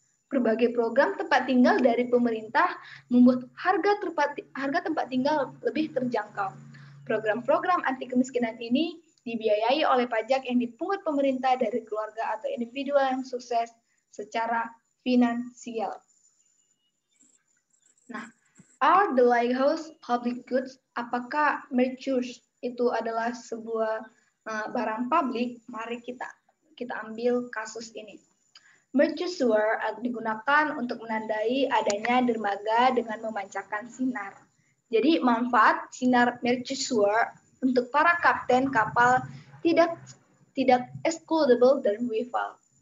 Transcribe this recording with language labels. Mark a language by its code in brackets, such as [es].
[id] Berbagai program tempat tinggal dari pemerintah membuat harga tempat tinggal lebih terjangkau. Program-program anti kemiskinan ini dibiayai oleh pajak yang dipungut pemerintah dari keluarga atau individu yang sukses secara finansial. [en] Nah, are the lighthouse public goods? [id] Apakah merchants itu adalah sebuah barang publik? Mari kita ambil kasus ini. Mercusuar digunakan untuk menandai adanya dermaga dengan memancarkan sinar. Jadi manfaat sinar mercusuar untuk para kapten kapal tidak excludable dari rival.